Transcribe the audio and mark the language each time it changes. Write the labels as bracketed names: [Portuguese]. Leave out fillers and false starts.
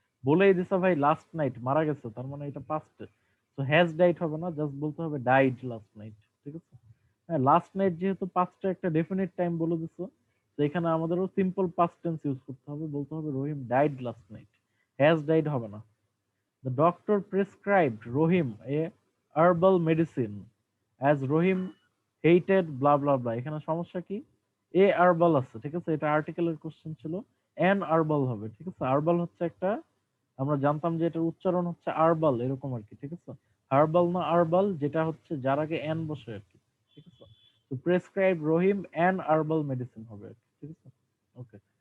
[Bangla] বলেই দিছে ভাই লাস্ট নাইট, মারা গেছে, তার মানে এটা পাস্টে। তো হ্যাজ ডাইড হবে না, জাস্ট বলতে হবে ডাইড লাস্ট নাইট। ঠিক আছে, হ্যাঁ, লাস্ট নাইট যেহেতু পাস্টে একটা ডেফিনিট টাইম বলে দিছো, তো এখানে আমাদেরও সিম্পল পাস্ট টেন্স ইউজ করতে হবে, বলতে হবে [English] Rahim died last night, [Bangla] has died হবে না। [English] The doctor prescribed Rohim a herbal medicine as Rohim hated blah blah blah। [Bangla] এখানে সমস্যা কি? এ হার্বাল আছে, ঠিক আছে, এটা আর্টিকেলের কোশ্চেন ছিল, এন হার্বাল হবে। ঠিক আছে, হার্বাল হচ্ছে একটা, আমরা জানতাম যে এটার উচ্চারণ হচ্ছে আরবাল, এরকম আর কি। ঠিক আছে, হার্বাল না আরবাল, যেটা হচ্ছে যার আগে এন বসে আর কি। ঠিক আছে, তো [English] prescribe Rahim an herbal medicine [Bangla] হবে আর কি। ঠিক আছে, ওকে।